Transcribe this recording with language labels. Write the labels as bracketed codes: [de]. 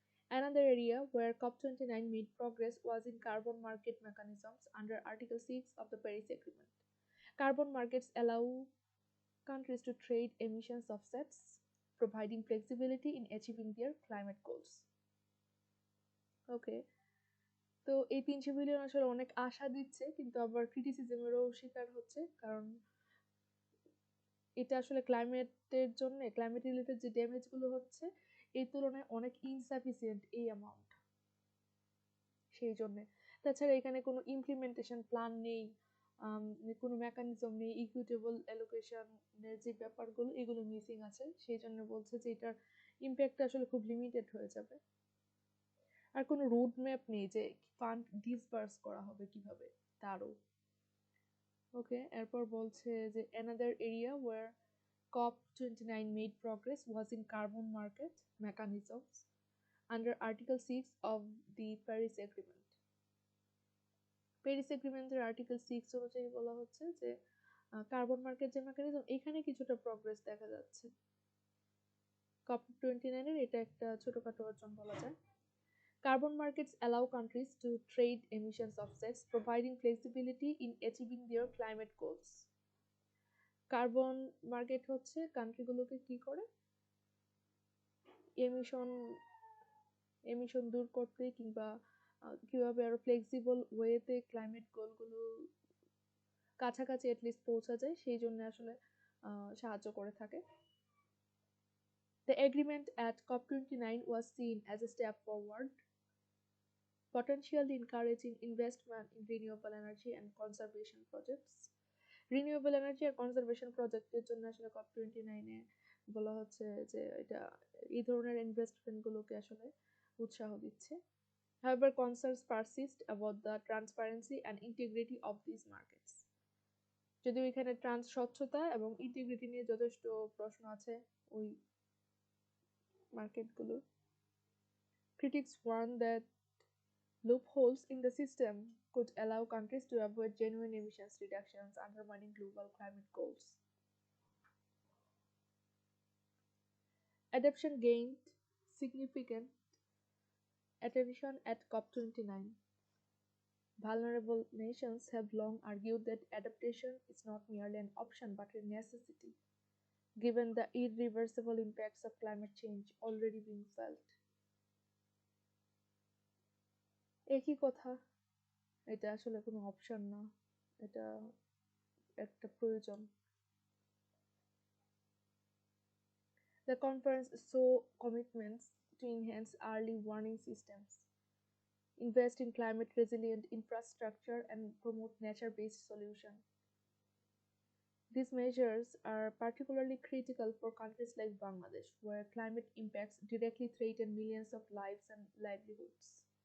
[en] Another area where COP29 made progress was in carbon market mechanisms under Article 6 of the Paris Agreement. Carbon markets allow countries to trade emissions offsets, providing flexibility in achieving their climate goals. [bn] ওকে, তো এই 300 billion আসলে অনেক আশা দিচ্ছে, কিন্তু আবার ক্রিটিসিজমেরও শিকার হচ্ছে, কারণ এটা আসলে ক্লাইমেটের জন্য, ক্লাইমেট রিলেটেড যে ড্যামেজগুলো হচ্ছে এই তুলনায় অনেক ইনসাফিসিয়েন্ট এই অ্যামাউন্ট, সেই জন্য। তাছাড়া এখানে কোনো ইমপ্লিমেন্টেশন প্ল্যান নেই, কোনো মেকানিজম নেই, ইকুইটেবল অ্যালোকেশনের যে ব্যাপারগুলো এগুলো মিসিং আছে, সেই জন্য বলছে যে এটার ইম্প্যাক্ট আসলে খুব লিমিটেড হয়ে যাবে। আর কোনো রুট ম্যাপ নেই যে ফান্ড ডিসবার্স করা হবে কিভাবে, তারও। ওকে, এরপর বলছে যে [en] another area where COP29 made progress was in carbon market mechanisms under Article 6 of the Paris Agreement. [bn] Paris এগ্রিমেন্টের article 6 অনুযায়ী বলা হচ্ছে যে কার্বন মার্কেট যে মেকানিজম, এখানে কিছুটা প্রগ্রেস দেখা যাচ্ছে। COP29 এর এটা একটা ছোটখাটো অর্জন বলা যায়। [en] Carbon markets allow countries to trade emissions offsets, providing flexibility in achieving their climate goals. [bn] Carbon market হচ্ছে কান্ট্রিগুলোকে কি করে, এমিশন এমিশন দূর করতে কিংবা কিভাবে আরো ফ্লেক্সিবল ওয়েতে ক্লাইমেট গোলগুলো কাছাকাছি এটলিস্ট পৌঁছা যায় সেই জন্য আসলে সাহায্য করে থাকে। [en] The agreement at COP29 was seen as a step forward, potentially encouraging investment in renewable energy and conservation projects. [bn] Renewable energy আর conservation প্রজেক্টের জন্য আসলে COP29 এ বলা হচ্ছে যে এটা এই ধরনের ইনভেস্টমেন্ট গুলোকে আসলে উৎসাহ দিচ্ছে। [en] However, concerns persist about the transparency and integrity of these markets. [bn] যদিও এখানে স্বচ্ছতা এবং ইন্টিগ্রিটি নিয়ে যথেষ্ট প্রশ্ন আছে ওই মার্কেটগুলোর। [en] Critics warn that loopholes in the system could allow countries to avoid genuine emissions reductions, undermining global climate goals. Adoption gained significant attention at COP29. Vulnerable nations have long argued that adaptation is not merely an option but a necessity, given the irreversible impacts of climate change already being felt. [bn] একই কথা, এটা আসলে কোনো option না, এটা একটা প্রয়োজন। [en] The conference saw commitments to enhance early warning systems, invest in climate resilient infrastructure, and promote nature based solutions. These measures are particularly critical for countries like Bangladesh, where climate impacts directly threaten millions of lives and livelihoods.